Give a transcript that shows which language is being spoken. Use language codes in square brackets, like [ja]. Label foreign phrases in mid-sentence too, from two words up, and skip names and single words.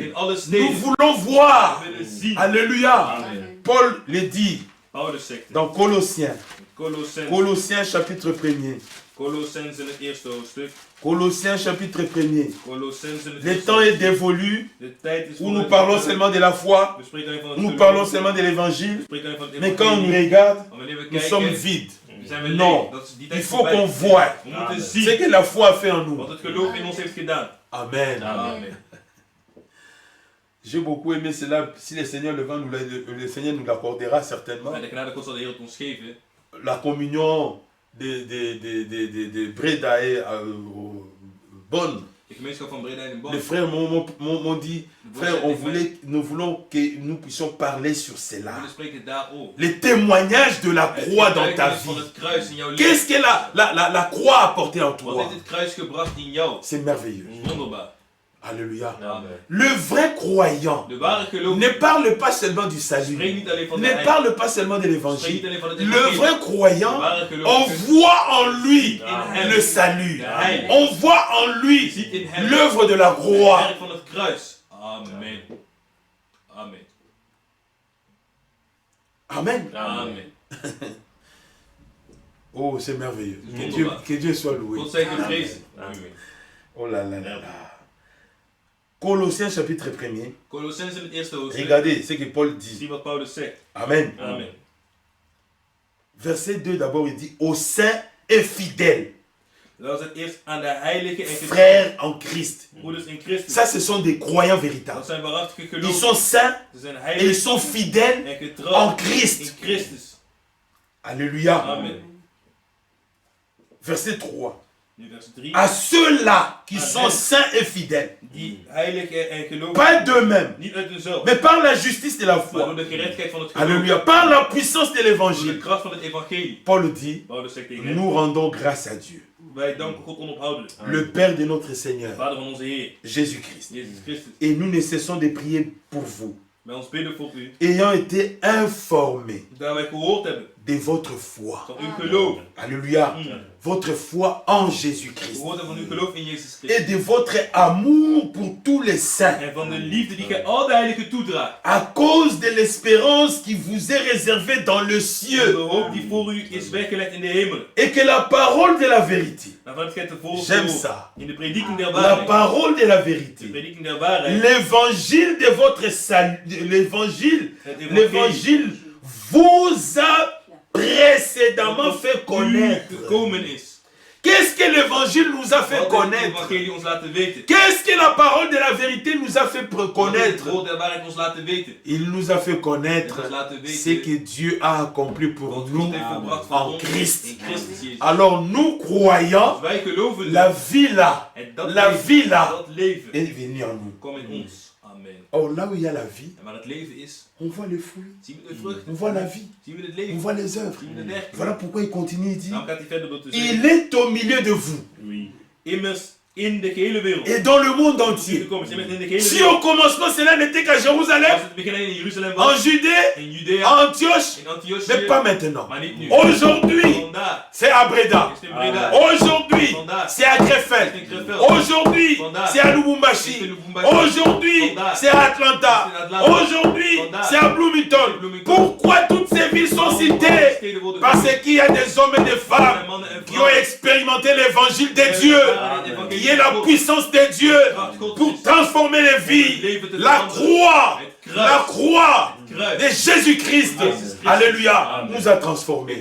[nl] in alle [fr] nous [nl] steden, [fr] voulons voir. [nl] we willen zien. [fr] Alléluia. Amen. Paul le dit [nl] Paulus zegt het. [fr] dans Colossiens. Colossens, Colossiens chapitre 1er. [nl] Colossens in het eerste hoofdstuk. [fr] Colossiens chapitre 1er. [nl] Colossens in het [fr] Le [nl] eerste [fr] temps est [nl] hoofdstuk. [fr] dévolu [nl] De tijd is [fr] où [nl] voor [fr] nous [nl] het [fr] parlons [nl] geloof. [fr] seulement de la foi, [nl] We spreken alleen van het [fr] nous [nl] geloof. [fr] parlons seulement de l'évangile, [nl] We spreken alleen van het [fr] mais quand on nous [nl] evangelie. [fr] regarde, [nl] Maar wanneer we [fr] nous sommes [nl] kijken, [fr] vides. [nl] zijn we [fr] Non, [nl] leeg. Dat is die [fr] il [nl] tijd [fr] faut [nl] voorbij. [fr] qu'on voie [nl] We moeten [fr] ce [nl] zien [fr] que la foi a fait en nous. [nl] wat het geloof in ons heeft gedaan. [fr] Amen. [nl] Amen. [fr] J'ai beaucoup aimé cela. Si le Seigneur le Seigneur nous l'accordera certainement. [nl] En de genade God zal de Heer het ons geven. [fr] La communion de Breda est bonne. [nl] De gemeenschap van Breda en [fr] Les [nl] Bonn. [fr] frères m'ont dit, Frère, nous voulons que nous puissions parler sur cela. [nl] We spreken daarover. [fr] Les témoignages de la croix dans ta [nl] Van [fr] vie. [nl] het kruis in jouw leven. [fr] Qu'est-ce que la croix a apporté en [nl] Wat [fr] toi? [nl] heeft het kruis gebracht in jou? [fr] C'est merveilleux. [nl] Wonderbaar. [fr] Alléluia. [nl] Amen. [fr] Le vrai croyant [nl] De ware gelovigen [fr] ne parle pas seulement du [nl] spreekt [fr] salut. [nl] niet alleen van de [fr] Ne [nl] heilige. [fr] parle pas seulement de [nl] Spreekt [fr] l'évangile. [nl] niet alleen van het [fr] Le [nl] evangelie. [fr] vrai [nl] De [fr] croyant, [nl] ware [fr] on [nl] gelovigen [fr] voit en lui [nl] hem [fr] le salut. [nl] de heilige. [fr] On voit en lui [nl] Ziet in hem [fr] l'œuvre de la [nl] het [fr] croix. [nl] werk van het kruis. [fr] Amen. Amen. [nl] Amen. Amen. [fr] Oh, c'est merveilleux. [nl] Wonderbaar. [fr] Que Dieu soit loué. [nl] God zij geprezen. [fr] Oh là là là là. Colossiens chapitre 1er. [nl] Colossenzen het eerste hoofdstuk. [fr] Regardez ce que Paul dit. [nl] Zie wat Paulus zegt. [fr] Amen. [nl] Amen. [fr] Verset 2 d'abord, il dit aux saints et fidèles, [nl] Dat is het eerst aan de heilige en [fr] frères en Christ. [nl] broeders in Christus. [fr] Ça, ce sont des croyants [nl] Dat [fr] véritables. [nl] zijn waarachtige [fr] Ils [nl] gelovigen. [fr] sont saints [nl] Ze zijn [fr] et ils [nl] heilig [fr] sont fidèles [nl] en [fr] en [nl] getrouw in [fr] Christ. [nl] Christus. [fr] Alléluia. [nl] Amen. [fr] Verset 3. [nl] Nu vers 3. [fr] À ceux-là qui [nl] Amen. [fr] sont saints et fidèles, [nl] Die heilig en gelovigen. [fr] pas d'eux-mêmes, [nl] Niet uit hunzelf. [fr] mais par la justice de la [nl] Maar [fr] foi. [nl] door de gerechtigheid van het geloof. [fr] Alléluia. Par la puissance de [nl] Door de [fr] l'évangile. [nl] kracht van het evangelie. [fr] Paul dit, [nl] Paulus zegt tegen hem. [fr] nous rendons grâce à Dieu, [nl] Wij danken God onophoudelijk. [fr] le Père de notre Seigneur, [nl] Vader van onze Heer. [fr] Jésus-Christ. [nl] Jezus Christus. [fr] Et nous ne cessons de prier pour vous, [nl] Wij ons bidden voor u. [fr] ayant été informés [nl] Dat wij gehoord hebben [fr] de votre foi. [nl] van uw geloof. [fr] Alléluia. Votre foi en Jésus-Christ. [nl] Gehoord hebben van uw geloof in Jezus [fr] Et [nl] Christus. [fr] de votre amour pour tous les saints. [nl] En van de liefde die gij al de heiligen toedraagt. [fr] À cause de l'espérance qui vous est réservée dans le [nl] De [fr] ciel. [nl] hoop die voor u is weggelegd in de hemel. [fr] Et que la parole de la vérité. [nl] Daarvan hebt gij te volgen [fr] J'aime [nl] gehoord. [fr] ça. [nl] In de prediking der [fr] La [nl] waarheid. [fr] parole de la [nl] De [fr] vérité. [nl] prediking der waarheid. [fr] L'évangile de votre salut. L'évangile. [nl] Het evangelie [fr] L'évangile vous a précédemment fait [nl] u [fr] connaître. [nl] gekomen is. [fr] Qu'est-ce que l'évangile nous a fait [nl] Wat heeft het [fr] connaître? [nl] evangelie ons laten weten. [fr] Qu'est-ce que la parole de la vérité nous a fait [nl] Wat heeft het [fr] connaître? [nl] woord der waarheid ons laten weten. [fr] Il nous a fait [nl] Het [fr] connaître [nl] ons laten [fr] ce [nl] weten. [fr] que Dieu a accompli pour [nl] Wat [fr] nous [nl] God heeft volbracht voor [fr] en [nl] ons [fr] Christ. [nl] in Christus Jezus. [fr] Alors nous croyants, [nl] Wij geloven [fr] la vie là, [nl] en dat [fr] la [nl] leven, [fr] vie là [nl] dat leven [fr] est venue en nous. [nl] komt in ons. [fr] Amen. Or là où il y a la vie, [nl] En waar het leven is, [fr] on voit les fruits, [nl] zien we de vruchten. [fr] on voit la vie, [nl] Zien we het [fr] on [nl] leven. [fr] voit les œuvres. [nl] Zien we de werken. [fr] Voilà pourquoi il continue, il dit, [nl] Daarom gaat hij verder door te zeggen. [fr] il est au milieu de vous Oui. [nl] Immers in de gehele wereld. [fr] et dans le monde [nl] Zie [fr] entier. [nl] je komen, ze hebben in de gehele [fr] Si [nl] wereld. [fr] au commencement cela n'était qu'à [nl] Als [fr] Jérusalem, [nl] het begin in Jeruzalem [fr] en [nl] was, [fr] Judée, [nl] in Judea, [fr] en Antioche, [nl] in Antiochië, [fr] mais pas maintenant. [nl] maar niet nu. [fr] Aujourd'hui, [nl] Vandaag [fr] c'est à Breda. [nl] is het in Breda. [fr] Aujourd'hui, [nl] Vandaag [fr] c'est à Krefeld. [nl] is het in Krefeld. [fr] Aujourd'hui, [nl] Vandaag [fr] c'est à [nl] is het [fr] Lubumbashi. [nl] in Lubumbashi. [fr] Aujourd'hui, [nl] Vandaag [fr] c'est à Atlanta. [nl] is het in Atlanta. [fr] Aujourd'hui, [nl] Vandaag [fr] c'est à Bloomington. [nl] is het in Bloomington. [fr] Pourquoi toutes ces villes sont citées? [nl] Steden worden [fr] Parce [nl] genoemd. [fr] qu'il y a des hommes et des [nl] Er zijn [fr] femmes [nl] mannen en [fr] qui [nl] vrouwen [fr] ont expérimenté l'évangile de [nl] die [fr] Dieu, [nl] ervaren het evangelie [fr] qui est la [nl] van God. [fr] puissance de Dieu pour transformer les vies. La croix, la croix de Jésus-Christ, alléluia, nous a transformés.